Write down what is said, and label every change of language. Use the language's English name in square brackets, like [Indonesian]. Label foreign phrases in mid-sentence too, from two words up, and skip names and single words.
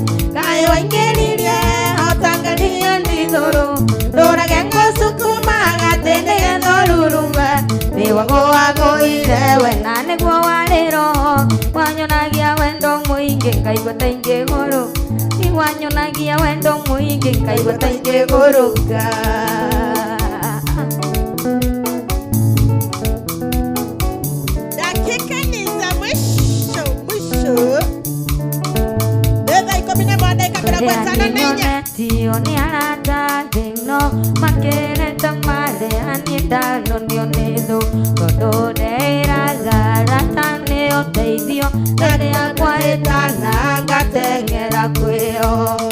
[Kikuyu] Kaĩ waingĩririe ũtangaria ndithũrũ, ndũrage ngũcukuma gatĩ nĩgetha ũrurume. Nĩwagũagũire we na nĩguo warĩ roho, wanyonagia wendo mũingĩ ngaigua ta ingĩgũrũka. Wanyonagia wendo mũingĩ ngaigua ta ingĩgũrũka. [Swahili] Dakika ni za mwisho. [Kikuyu] Nĩthaa 11:54. Tio nĩ arata thĩno makĩrete marĩa ndalonio nĩ thũ, tondũ ndeĩraga arata nĩ ũteithio rĩrĩa kwahĩtana ngateng'era kwĩo.